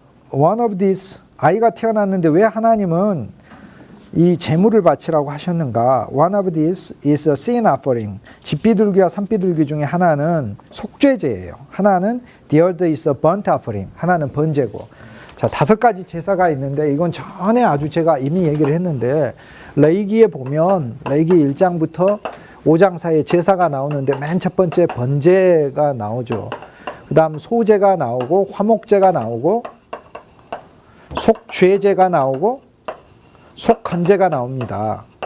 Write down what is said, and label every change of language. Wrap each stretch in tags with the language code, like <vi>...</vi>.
<en>One of these,</en> <ko>아이가 태어났는데 왜 하나님은 이 제물을 바치라고 하셨는가?</ko> <en>One of these is a sin offering.</en> <ko>집비둘기와 산비둘기 중에 하나는 속죄제예요. 하나는</ko> <en>the other is a burnt offering.</en> <ko>하나는 번제고. 자, 5가지 제사가 있는데, 이건 전에 아주 제가 이미 얘기를 했는데, 레위기에 보면 레위기 1장부터 5장 사이에 제사가 나오는데 맨 첫 번째 번제가 나오죠. 그 다음 소제가 나오고, 화목제가 나오고, 속죄제가 나오고, 속헌제가 나옵니다.</ko>